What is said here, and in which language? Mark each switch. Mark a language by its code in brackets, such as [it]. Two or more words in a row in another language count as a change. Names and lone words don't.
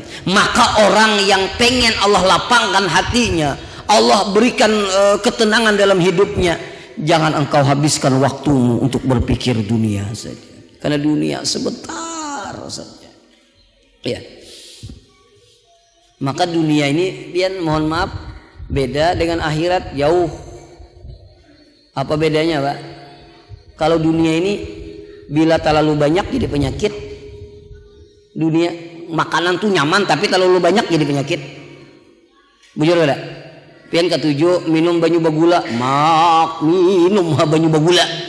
[id] Maka orang yang pengen Allah lapangkan hatinya, Allah berikan ketenangan dalam hidupnya, jangan engkau habiskan waktumu untuk berpikir dunia saja. Karena dunia sebentar saja. Ya. Maka dunia ini pian mohon maaf beda dengan akhirat jauh. Apa bedanya, Pak? Kalau dunia ini bila terlalu banyak jadi penyakit. Dunia makanan tuh nyaman tapi terlalu banyak jadi penyakit. [bjn] Bujur enggak? Pian ketujuh minum banyu bagula, minum banyu bagula.